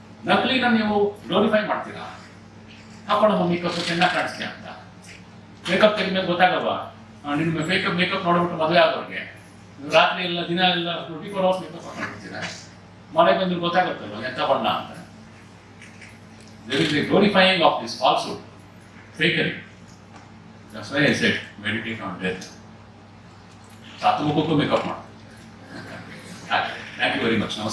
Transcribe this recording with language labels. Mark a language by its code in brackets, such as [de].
[kn] ನಕಲಿನ ನೀವು ಗ್ಲೋರಿಫೈ ಮಾಡ್ತೀರಾ? ಹಾಕೊಂಡು ಮೇಕಪ್ ಚೆನ್ನಾಗಿ ಕಾಣಿಸ್ತೀಯ ಅಂತ. ಮೇಕಪ್ ತೆಗೆದ್ಮೇಲೆ ಗೊತ್ತಾಗಲ್ವಾ? ನಿಮ್ಮ ಮೇಕಪ್ ನೋಡ್ಬಿಟ್ಟು ಮದುವೆ ಆದವ್ರಿಗೆ ರಾತ್ರಿ ಎಲ್ಲ ದಿನ ಎಲ್ಲ [en] 24 hours [kn] ಮೇಕಪ್ ಹಾಕೊಂಡಿರ್ತೀರ. ಮನೆಗೆ ಬಂದು ಗೊತ್ತಾಗುತ್ತಲ್ವ ಎಂಥ ಬಣ್ಣ ಅಂತ. [en] There is a glorifying of this falsehood, fakery. That's why I said, meditate on death. [kn] ಸಾತು ಮುಖಕ್ಕೂ makeup ಮಾಡಿ. [en] Thank you very much. [kn] ನಮಸ್ತೆ.